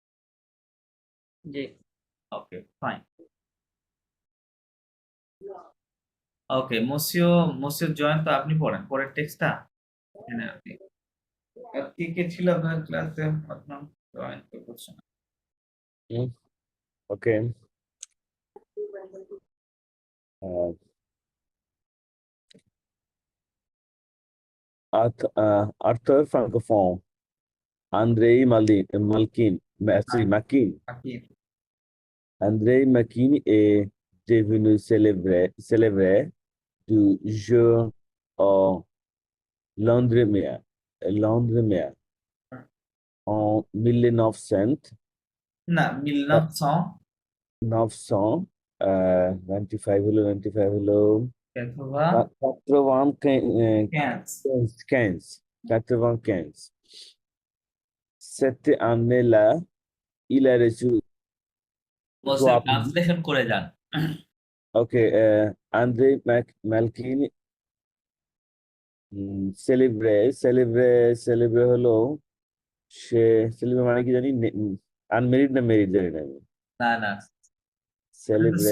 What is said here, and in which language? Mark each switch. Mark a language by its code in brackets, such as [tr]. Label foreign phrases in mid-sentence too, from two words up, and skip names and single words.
[bn] জি [en] Okay fine. [bn] ওকে মসিও জয়ন্ত আপনি পড়েন পরের টেক্সটটা, এখানে আপনি আর কে ছিল আপনার ক্লাসে, আপনার জয়েন তো করছে না। [en] Mm, Okay. Uh, Arthur Francophone, Andrei Malkin, sorry, Makin. [bn] বাকি [fr] Andrei Makin est devenu célèbre du jour au lendemain, lendemain en 1900, [bn] না 95 হলো 1915 95. [fr] Cette année-là, il a reçu [bn] বলছে [fr] trois prix. [bn] ট্রান্সলেশন করে যান। Okay, Andrei Malkin célébré হলো সে célébré মানে কি জানি, আনমেরিড না মেরিড জানি না আমি। না না célébré